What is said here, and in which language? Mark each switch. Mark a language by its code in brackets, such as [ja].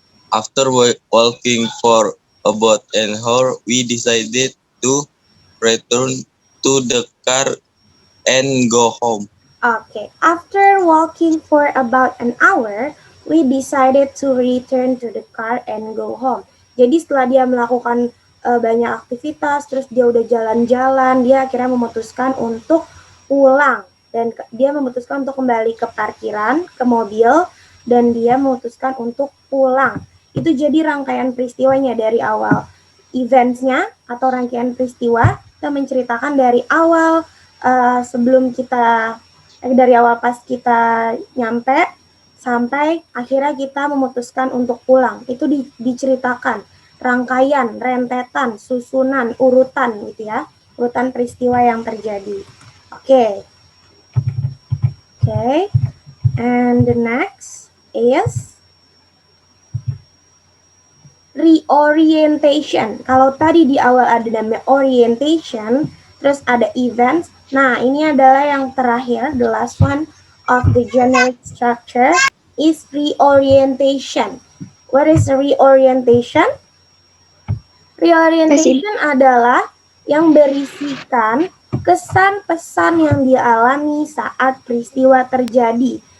[en] After walking for about an hour, we decided to return to the car and go home. okay. After walking for about an hour, we decided to return to the car and go home. [id] Jadi setelah dia melakukan banyak aktivitas, terus dia udah jalan-jalan, dia akhirnya memutuskan untuk pulang. Dan dia memutuskan untuk kembali ke parkiran, ke mobil, dan dia memutuskan untuk pulang. Itu jadi rangkaian peristiwanya dari awal. Events-nya atau rangkaian peristiwa, kita menceritakan dari awal sebelum kita dari awal pas kita nyampe sampai akhirnya kita memutuskan untuk pulang. Itu diceritakan rangkaian, rentetan, susunan, urutan gitu ya. Urutan peristiwa yang terjadi. Oke. Okay. [en] And the next is reorientation. [id] Kalau tadi di awal ada namanya orientation, terus ada events. Nah, ini adalah yang terakhir, [en] the last one of the generic structure is reorientation. What is reorientation? [id] Reorientation adalah yang berisikan kesan pesan yang dialami saat peristiwa terjadi.